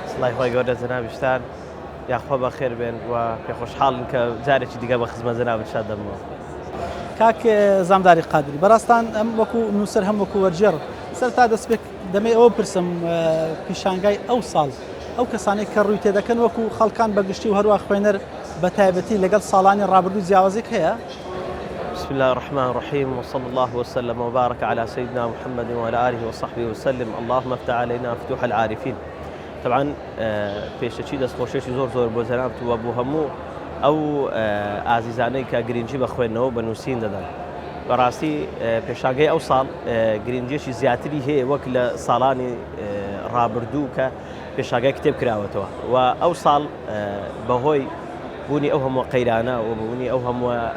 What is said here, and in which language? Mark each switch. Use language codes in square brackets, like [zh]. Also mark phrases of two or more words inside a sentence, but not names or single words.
[ckb] سڵاوی خۆی گەورە جەنابیشتان یاخوا بەخێر بێن و پێخۆشحاڵن کە جارێکی دیگە بە خزمەت جەنابتشان دەمەوە. کاک زامداری قادری بەڕاستان ئەم وەکو نووسەر هەم وەکو وەرجێر سەرتا دەستپێک دەمێ ئەوە پرسم پیشانگای ئەو ساڵ ئەو کەسانێک کە ڕووی تێدەکەن وەکو خەڵکان بەگشتی و هەروە خوێنەر بە تایبەتی لەگەڵ ساڵانی ڕابردوو جیاوازێک هەیە؟ [ar] بسم الله الرحمن الرحيم وصلى الله وسلم وبارك على سيدنا محمد وعلى آله وصحبه وسلم اللهم افتح علينا فتوح العارفين. [ckb] طبعا پێشەچی دەستخۆشێکی زۆر بۆ جەنابت و بۆ هەموو ئەو ئازیزانەی کە گرنگی بە خوێندنەوە بە نووسین دەدەن. بەڕاستی پێشانگەی ئەو ساڵ گرنگیەکی زیاتری هەیە وەک لە ساڵانی ڕابردوو کە پێشانگای کتێب کراوەتەوە و ئەو ساڵ بەهۆی بوونی ئەو هەموو قەیرانە و بوونی ئەو هەموو